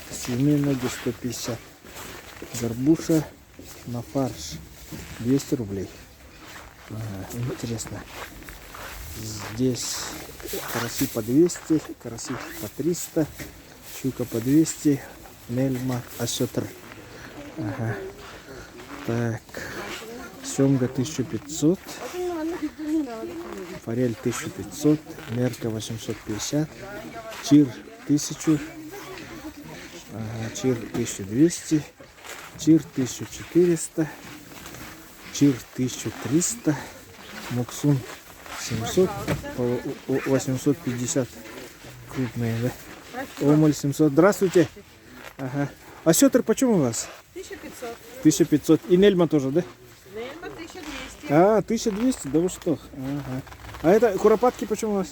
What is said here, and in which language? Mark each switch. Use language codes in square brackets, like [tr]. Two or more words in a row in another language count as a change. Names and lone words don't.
[ru] Свиные ноги 150. Горбуша на фарш 200 рублей. Интересно. Здесь караси по 200, караси по 300, щука по 200, нельма, осетр. Так, Семга 1500. Форель 1500. Мерка 850. Чир 1000. Ага, чир 1200. Чир 1400. Чир 1300. Муксун 700. По 850 крупные, да? Омуль 700. Здравствуйте. Ага. А сетр почем у вас? 1500. 1500. И нельма тоже, да? Нельма 1200. А, 1200, да вы что? Ага. А это куропатки почем у вас?